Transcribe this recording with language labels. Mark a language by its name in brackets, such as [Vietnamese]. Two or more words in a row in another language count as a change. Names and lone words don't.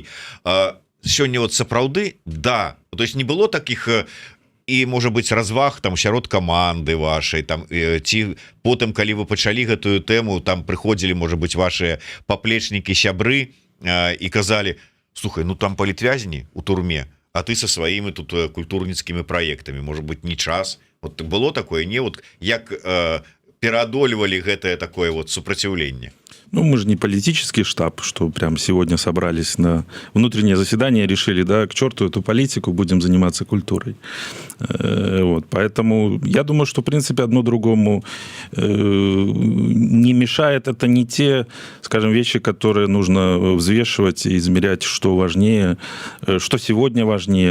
[Belarusian] Сёння вот сапраўды, да, [Russian] то есть [Belarusian] не было такіх і, можа быць, разваг там сярод каманды вашай, там ці потым, калі вы пачалі гэтую тэму, там прыходзілі, можа быць, вашыя паплечнікі, сябры і казалі: слухай, ну там палітвязні у турме, а ты со сваімі тут культурніцкімі праектамі, [Russian] может быть, не час. Вот было такое, не? [Belarusian] Вот як пераадольвалі гэтае такое вот супраціўленне? Ну, [Russian] мы же не политический штаб, что прям сегодня собрались на внутреннее заседание, решили, да, к черту эту политику, будем заниматься культурой. Вот. Поэтому я думаю, что, в принципе, одно другому не мешает. Это не те, скажем, вещи, которые нужно взвешивать и измерять, что важнее, что сегодня важнее.